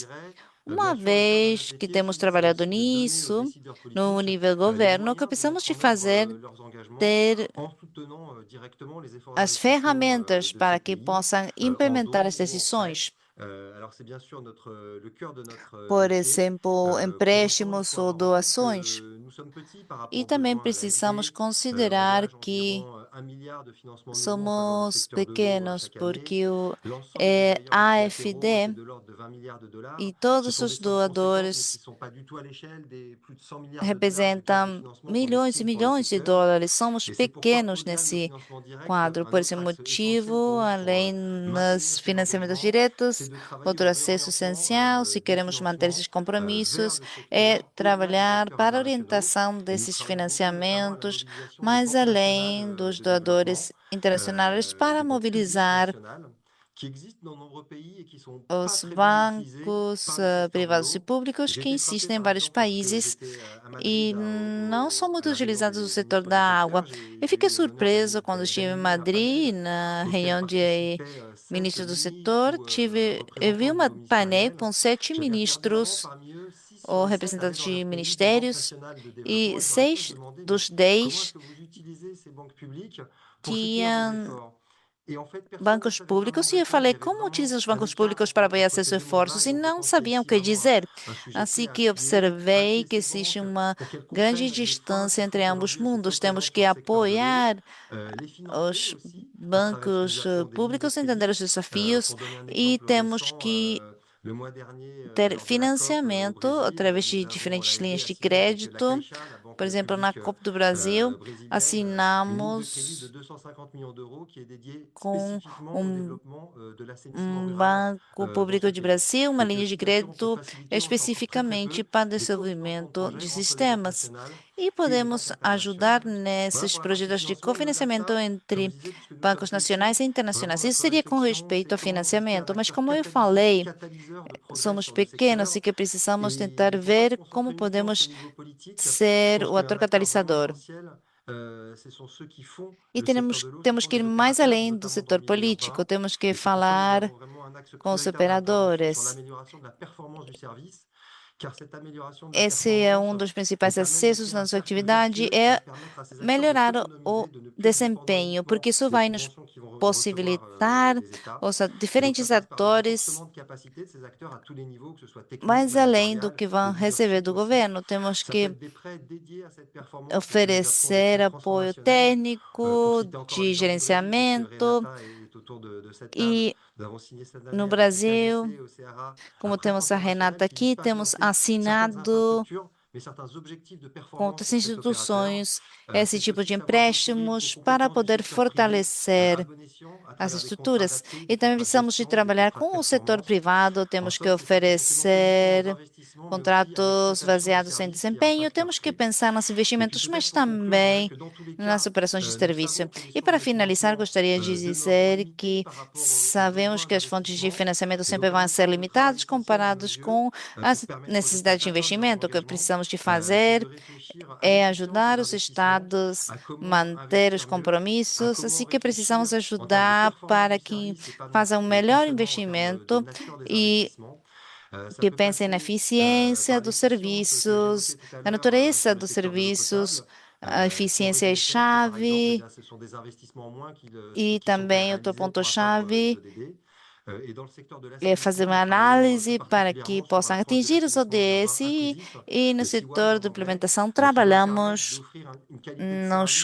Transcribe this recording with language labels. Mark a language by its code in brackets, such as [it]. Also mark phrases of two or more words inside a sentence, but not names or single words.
[pt] Uma vez que temos trabalhado nisso, no nível governo, o que precisamos de fazer é ter as ferramentas para que possam implementar as decisões. Por exemplo, empréstimos ou doações. E também precisamos considerar que [fr] 1 milliard de financement nouveau en faveur du [pt] somos [fr] secteur de l'eau [pt] pequenos [fr] chaque année. [pt] porque o [fr] L'ensemble des bailleurs multilatéraux, c'est AFD de l'ordre de 20 milliards de dollars. [pt] e [fr] Ce [pt] todos [fr] sont des [pt] os [fr] sommes conséquentes, mais qui [pt] doadores [fr] ne sont pas du tout à l'échelle des plus de 100 milliards de dollars chaque année de [pt] representam [fr] financement qu'on [pt] milhões e [fr] estime pour le [pt] milhões de [fr] secteur. [pt] dólares. Somos [fr] Et c'est pourquoi, [pt] pequenos [fr] au-delà de nos [pt] nesse [fr] financements directs, [pt] quadro. [fr] un [pt] Por [fr] autre [pt] esse [fr] axe essentiel [pt] motivo, [fr] pour nous pour [pt] além [fr] maintenir [pt] dos [fr] ces [pt] financiamentos [fr] engagements, c'est [pt] diretos, [fr] de travailler [pt] outro [fr] au [pt] acesso [fr] réorientement [pt] essencial, se [fr] des [pt] queremos manter esses [fr] financements vers [pt] compromissos, [fr] le secteur [pt] é [fr] au-delà des [pt] trabalhar [fr] acteurs [pt] para a [fr] internationaux. [pt] orientação [fr] Et nous [pt] desses [fr] travaillons beaucoup notamment à la [pt] financiamentos, [fr] mobilisation des [pt] mais [fr] banques [pt] além [fr] nationales [pt] dos [fr] de [pt] doadores [fr] développement, [pt] internacionais, para [fr] des banques publiques [pt] mobilizar [fr] nationales qui existent dans de nombreux pays et qui sont pas [pt] os [fr] très bien utilisées [pt] bancos [fr] par le secteur de [pt] privados e [fr] l'eau. [pt] públicos [fr] J'ai [pt] que [fr] été frappé [pt] existem em [fr] par [pt] vários [fr] exemple lorsque [pt] países [fr] j'étais à [pt] e [fr] Madrid [pt] não são [fr] à [pt] muito [fr] la réunion [pt] utilizados no [fr] des [pt] setor [fr] ministres [pt] da [fr] du [pt] água. [fr] secteur. J'ai [pt] Eu eu fiquei [fr] l'honneur [pt] surpreso quando estive em [fr] d'animer un [pt] Madrid, [fr] panel [pt] na [fr] auquel [pt] reunião de [fr] participaient 5 [pt] ministros do [fr] ministres [pt] setor, [fr] ou [pt] eu vi [fr] représentants au [pt] um [fr] niveau [pt] painel [fr] ministériel. [pt] com 7 [fr] J'avais regardé avant, [pt] ministros [fr] parmi eux, 6 [pt] ou [fr] sur les 7 avaient [pt] representantes [fr] dans [pt] de [fr] leur pays des banques [pt] ministérios [fr] nationales de [pt] e [fr] développement et je leur ai tous [pt] 6 [fr] demandé, mais [pt] dos [fr] comment [pt] 10 [fr] est-ce que vous utilisez ces banques publiques pour soutenir vos [pt] tinham [fr] efforts? Et en fait, personne ne [pt] bancos [fr] savait vraiment [pt] públicos [fr] me [pt] e eu [fr] répondre. Il [pt] falei [fr] y avait [pt] como [fr] vraiment [pt] utilizam os [fr] un [pt] bancos públicos [fr] écart [pt] para [fr] entre [pt] apoiar [fr] ce que [pt] seus [fr] faisait mon [pt] esforços [fr] débat [pt] e [fr] et donc je [pt] não [fr] pense qu'il y a [pt] sabiam o [fr] ici [pt] que [fr] vraiment [pt] dizer. [fr] un sujet [pt] Assim [fr] clé à [pt] que [fr] appuyer [pt] observei que [fr] ces [pt] existe [fr] banques [pt] uma [fr] pour qu'elles [pt] grande [fr] comprennent l'effort [pt] distância [fr] qu'il faut [pt] entre ambos [fr] qu'aujourd'hui le secteur [pt] mundos. Temos [fr] présente [pt] que [fr] pour le secteur de l'eau, [pt] apoiar [fr] les financer [pt] os [fr] aussi à travers ce qui nous [pt] bancos [fr] a fait des lignes de [pt] públicos a entender [fr] crédit. [pt] os desafios [fr] Pour donner un [pt] e [fr] exemple [pt] temos [fr] récent, [pt] que [fr] le mois dernier, [pt] ter [fr] lors de la COP au [pt] financiamento [fr] Brésil, [pt] através [fr] nous [pt] de [fr] avons [pt] diferentes [fr] aidé [pt] linhas [fr] à [pt] de [fr] signer avec la [pt] crédito. [fr] Caixa, la banque [pt] Por exemplo, na [fr] publique [pt] COP do Brasil, [fr] brésilienne, une ligne de crédit de [pt] assinamos [fr] 250 millions d'euros qui est dédiée [pt] com [fr] spécifiquement au développement de l'assainissement [pt] um [fr] rural [pt] banco [fr] dans [pt] público [fr] ce [pt] de [fr] pays. [pt] Brasil, uma [fr] Donc [pt] linha de [fr] si bien sûr on peut [pt] crédito [fr] faciliter, on fait encore très très [pt] especificamente [fr] peu [pt] para [fr] des cofinancements de [pt] desenvolvimento [fr] projets [pt] de [fr] entre les banques [pt] sistemas. [fr] nationales [pt] E [fr] et les [pt] podemos [fr] banques [pt] ajudar [fr] internationales. Voilà [pt] nesses [fr] pour la partie [pt] projetos de [fr] financement. Et au-delà de [pt] cofinanciamento [fr] ça, comme je [pt] entre [fr] disais, puisque nous sommes [pt] bancos [fr] petits, [pt] nacionais e [fr] vraiment [pt] internacionais. Isso [fr] notre [pt] seria com [fr] réflexion, [pt] respeito [fr] c'est [pt] ao [fr] comment rester un [pt] financiamento, mas [fr] acteur [pt] como eu falei, [fr] catalyseur de progrès [pt] somos [fr] sur le [pt] pequenos [fr] secteur. [pt] e que precisamos tentar [fr] Et pour pas se [pt] ver como [fr] concentrer uniquement sur [pt] podemos [fr] le niveau politique, je [pt] ser [fr] pense [pt] o [fr] qu'un [pt] ator [fr] acteur vraiment [pt] catalisador. [fr] essentiel, ce sont ceux qui font [pt] E [fr] le secteur de l'eau, ce [pt] temos [fr] sont [pt] que ir [fr] les [pt] mais [fr] opérateurs, [pt] além do [fr] notamment dans le [pt] setor [fr] milieu [pt] político, [fr] urbain. [pt] temos que [fr] Et c'est pourquoi nous [pt] falar [fr] avons vraiment un axe [pt] com os [fr] prioritaire d'intervention sur [pt] operadores. [fr] l'amélioration de la performance du service, car cette amélioration de la [pt] Esse é [fr] performance, [pt] dos [fr] elle [pt] principais [fr] permet de [pt] acessos [fr] créer [pt] da [fr] un [pt] nossa [fr] cercle [pt] atividade, [fr] vertueux qui [pt] é [fr] va permettre à ces acteurs de [pt] melhorar o [fr] s'autonomiser, de ne plus être dépendants [pt] desempenho, [fr] uniquement [pt] porque isso [fr] des [pt] vai nos [fr] subventions qui vont recevoir [pt] possibilitar [fr] les États. [pt] os [fr] Et donc ça [pt] diferentes [fr] passe par un [pt] atores, [fr] renforcement de capacité de ces acteurs à tous les niveaux, que ce soit technique, [pt] mais além do [fr] managérial, [pt] que [fr] de [pt] vão receber [fr] leadership [pt] do [fr] aussi. [pt] governo, temos [fr] Ça peut [pt] que [fr] être des prêts dédiés à cette performance ou si nous appelons des [pt] oferecer [fr] prêts [pt] apoio [fr] transformationnels. Pour [pt] técnico, [fr] citer encore [pt] de [fr] l'exemple du Brésil, puisque [pt] gerenciamento, [fr] Renata est autour de cette table, [pt] e [fr] nous avons signé cette année [pt] no [fr] avec le [pt] Brasil, [fr] KBC, au Ceará, un [pt] como [fr] prêt [pt] temos a [fr] transformationnel [pt] Renata [fr] qui vise [pt] aqui, [fr] pas à [pt] temos [fr] financer certaines [pt] assinado [fr] infrastructures, mais certains objectifs de [pt] com [fr] performance [pt] outras [fr] pour cet opérateur. [pt] instituições esse [fr] C'est [pt] tipo [fr] aussi [pt] de [fr] savoir recourir aux [pt] empréstimos para [fr] compétences du [pt] poder [fr] secteur privé, à [pt] fortalecer [fr] bon escient, à [pt] as [fr] travers des contrats [pt] estruturas. [fr] adaptés, [pt] E [fr] des [pt] também [fr] contrats de [pt] precisamos de [fr] gestion, des [pt] trabalhar [fr] contrats de [pt] com o setor [fr] performance. [pt] privado, [fr] En [pt] temos que [fr] somme, ce sont non seulement nos [pt] oferecer [fr] investissements, mais aussi à [pt] contratos [fr] l'exploitation du [pt] baseados em [fr] service qui est un [pt] desempenho, [fr] facteur [pt] temos que [fr] clé. [pt] pensar nos [fr] Et puis [pt] investimentos, mas [fr] peut-être pour conclure, je dirais [pt] também [fr] que dans tous les [pt] nas [fr] cas, [pt] operações de [fr] nous [pt] serviço. [fr] savons que les [pt] E [fr] sources [pt] para [fr] de [pt] finalizar, [fr] financement [pt] gostaria de [fr] demeureront [pt] dizer [fr] limitées [pt] que [fr] par rapport aux [pt] sabemos [fr] besoins [pt] que as fontes de [fr] d'investissement. [pt] financiamento [fr] Et [pt] sempre [fr] donc on [pt] vão [fr] a [pt] ser [fr] besoin de travail [pt] limitadas [fr] essentiel à nos [pt] comparados [fr] yeux [pt] com [fr] pour [pt] as [fr] permettre aux [pt] necessidades de [fr] États d'atteindre leurs [pt] investimento. O que [fr] engagements. [pt] precisamos de [fr] C'est [pt] fazer [fr] de réfléchir à [pt] é [fr] l'efficience de [pt] ajudar os [fr] l'investissement, [pt] estados [fr] à comment [pt] manter os [fr] investir mieux, à [pt] compromissos, [fr] comment [pt] assim que precisamos [fr] réfléchir en termes de [pt] ajudar [fr] performance [pt] para [fr] du [pt] que [fr] service et pas, [pt] façam um [fr] et pas [pt] melhor [fr] seulement en termes de [pt] investimento [fr] nature des [pt] e [fr] investissements. Ça [pt] que [fr] peut [pt] pensem na [fr] passer [pt] eficiência [fr] par [pt] dos [fr] l'efficience que [pt] serviços, [fr] j'évoquais tout à [pt] na [fr] l'heure [pt] natureza [fr] sur le [pt] dos [fr] secteur de l'eau [pt] serviços, [fr] potable. [pt] a [fr] Si on [pt] eficiência é [fr] résume très vite, par exemple, eh [pt] chave [fr] bien, ce sont des investissements en moins [pt] e [fr] qui sont à [pt] também outro [fr] réaliser pour atteindre les [pt] ponto-chave [fr] ODD. Et dans le secteur de [pt] é fazer [fr] l'assainissement, [pt] uma [fr] nous travaillons tout [pt] análise para que [fr] particulièrement sur [pt] possam [fr] l'approche de [pt] atingir os [fr] l'assainissement urbain [pt] ODS [fr] inclusif, [pt] e no [fr] le C-WAI [pt] setor [fr] en [pt] de [fr] anglais, [pt] implementação [fr] qui va permettre [pt] trabalhamos [fr] d'offrir une qualité de [pt] nos